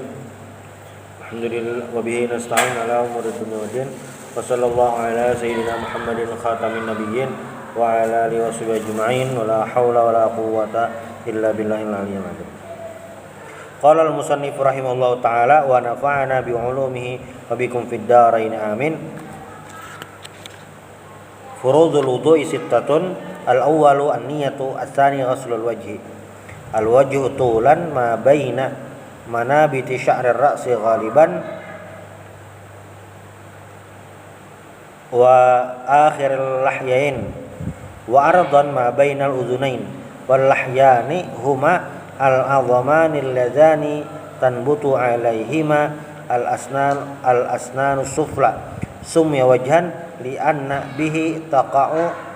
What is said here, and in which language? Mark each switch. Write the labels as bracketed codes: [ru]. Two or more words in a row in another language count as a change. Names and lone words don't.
[ar] الحمد لله وبه نستعين على أمور الدنيا والدين. وصلى الله على سيدنا محمد خاتم النبيين وعلى آله وصحبه أجمعين ولا حول ولا قوة إلا بالله العلي العظيم. قال المصنف رحمه الله تعالى ونفعنا بعلومه وبكم في الدارين آمين. فروض الوضوء ستة. الأول النية، الثاني غسل الوجه. الوجه طولا ما بين منابت شعر الرأس غالبا وآخر اللحيين وعرضا ما بين الأذنين واللحيان هما العظمان اللذان تنبت عليهما الأسنان السفلى سمي وجها لأن به تقع